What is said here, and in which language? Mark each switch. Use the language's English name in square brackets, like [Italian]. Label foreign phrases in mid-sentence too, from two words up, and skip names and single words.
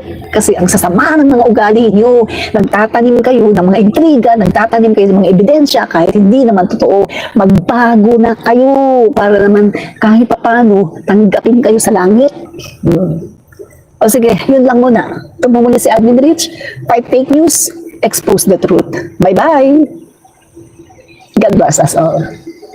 [Filipino] Kasi ang sasama ng mga ugali niyo, nagtatanim kayo ng mga intriga, nagtatanim kayo ng mga ebidensya, kahit hindi naman totoo, magbago na kayo. Para naman, kahit paano, tanggapin kayo sa langit. O sige, yun lang muna. Tumumuli si Admin Rich, [English] fight fake news, expose the truth. [Filipino] Bye-bye! [English] God bless us all.